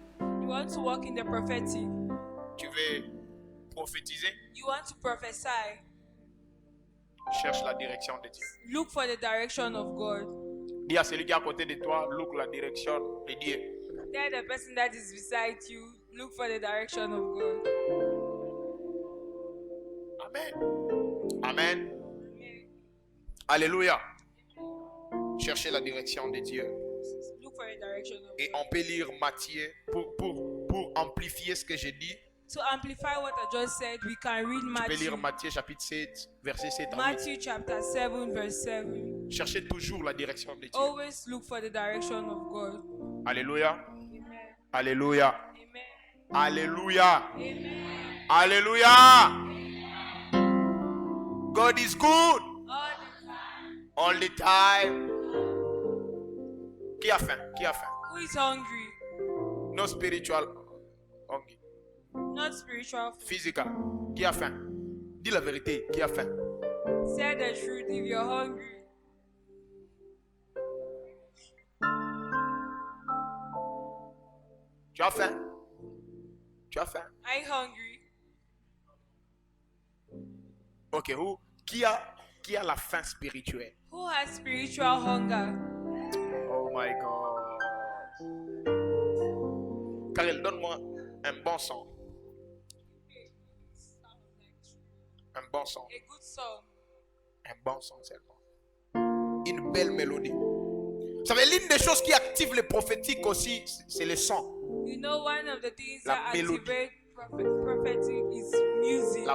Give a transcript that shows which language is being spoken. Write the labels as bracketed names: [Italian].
[English] You want to walk in the prophetic. [French] Tu veux prophétiser. [English] You want to prophesy. [French] Cherche la direction de Dieu. [English] Look for the direction of God. [French] Dis à celui qui est à côté de toi, look la direction de Dieu. [English] Tell the person that is beside you, look for the direction of God. Amen. Amen. Alléluia. [French] Cherchez la direction de Dieu. [English] Look for the direction of [French] Et [English] God. [French] on peut lire Matthieu pour amplifier ce que j'ai dit. [English] To amplify what I just said, we can read [French] Tu peux lire [English] Matthew. [French] Matthieu chapitre 7, verset 7 à 8. [English] Matthew chapter 7, verse 7. [French] Cherchez toujours la direction de Dieu. [English] Always look for the direction of God. Alléluia. Amen. Alléluia. Amen. Alléluia. Amen. Alléluia. God is good All the time. all the time. [French] Qui a faim? Qui a faim? [English] Who is hungry? No spiritual hungry. Not spiritual food. [French] Physical. Qui a faim? Dis la vérité. Qui a faim? [English] Say the truth if you're hungry. [French] Tu as faim? Tu as faim? [English] Are you hungry? [French] Ok. Qui a la faim spirituelle? [English] Who has spiritual hunger? Oh my God. [French] Karel, donne-moi un bon son. Un bon son. [English] A good song. [French] Un bon son seulement. Une belle mélodie. Vous savez, l'une des choses qui active les prophétiques aussi, c'est le son. [English] You know, one of the things [French] La [English] that [French] mélodie. [English] activate prophetic is music.